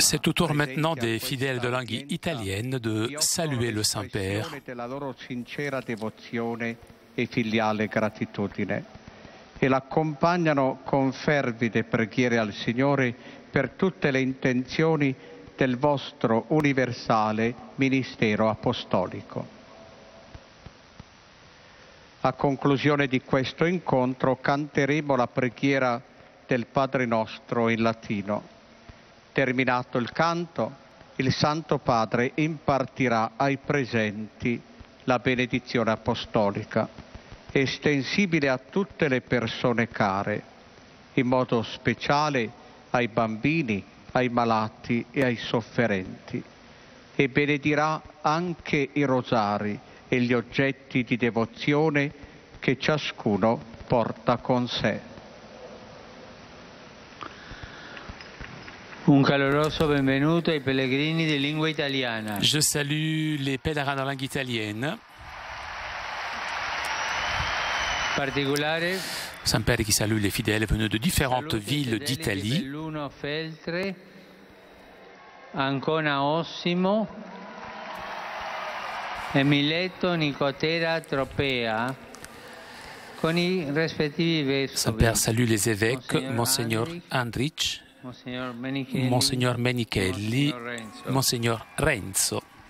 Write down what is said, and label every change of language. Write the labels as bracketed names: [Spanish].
[French] C'est au tour maintenant des fidèles de langue italienne de saluer le Saint-Père. [Italian] Della loro sincera devozione e filiale gratitudine e l'accompagnano con fervide preghiere al Signore per tutte le intenzioni del vostro universale ministero apostolico. A conclusione di questo incontro canteremo la preghiera del Padre nostro in latino. Terminato il canto, il Santo Padre impartirà ai presenti la benedizione apostolica, estensibile a tutte le persone care, in modo speciale ai bambini, ai malati e ai sofferenti, e benedirà anche i rosari e gli oggetti di devozione che ciascuno porta con sé. Un caloroso benvenuto ai pellegrini di lingua italiana. [French] Je salue les pèlerins de langue italienne. [Italian] Particolare [French] Saint-Père qui salue les fidèles venus de différentes villes d'Italie. [Italian] Belluno Feltre, Ancona Ossimo e Mileto Nicotera Tropea, con i rispettivi vescovi. [French] Saint-Père salue les évêques, Monseigneur Andrich, Monseigneur Menichelli, Monseigneur Renzo.